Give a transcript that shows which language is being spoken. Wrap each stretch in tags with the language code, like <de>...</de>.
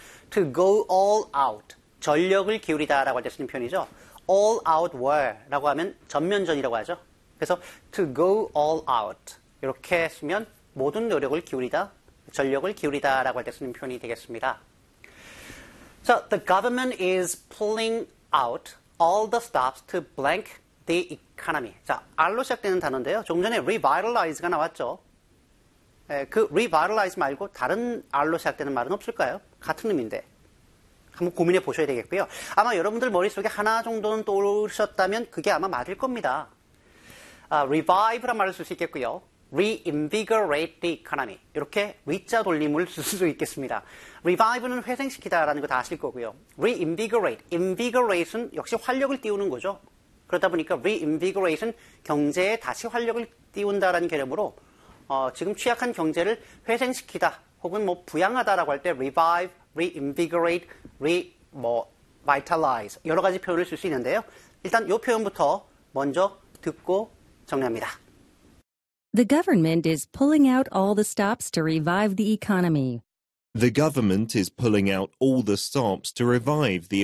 <en>To go all out.</en> <ko>전력을 기울이다라고 할때 쓰는 표현이죠.</ko> <en>All out war</en> <ko>라고 하면 전면전이라고 하죠. 그래서</ko> <en>to go all out.</en> <ko>이렇게 쓰면 모든 노력을 기울이다, 전력을 기울이다라고 할때 쓰는 표현이 되겠습니다.</ko> <en>So, the government is pulling out all the stops to blank the economy.</en> <ko>자, R로 시작되는 단어인데요. 조금 전에 revitalize가 나왔죠. 그 revitalize 말고 다른 R로 시작되는 말은 없을까요? 같은 의미인데. 한번 고민해 보셔야 되겠고요. 아마 여러분들 머릿속에 하나 정도는 떠오르셨다면 그게 아마 맞을 겁니다. revive란 말을 쓸수 있겠고요.</ko> <en>reinvigorate the economy.</en> <ko>이렇게 위자 돌림을 쓸수 있겠습니다. revive는 회생시키다라는 거다 아실 거고요. reinvigorate. invigorate은 역시 활력을 띄우는 거죠. 그러다 보니까 reinvigoration 경제에 다시 활력을 띄운다라는 개념으로 지금 취약한 경제를 회생시키다 혹은 뭐 부양하다라고 할때 revive, reinvigorate, revitalize 여러 가지 표현을 쓸수 있는데요. 일단 요 표현부터 먼저 듣고 정리합니다.</ko> <en>The government is pulling out all the stops to revive the economy. The government is pulling out all the stops to revive the economy.</en>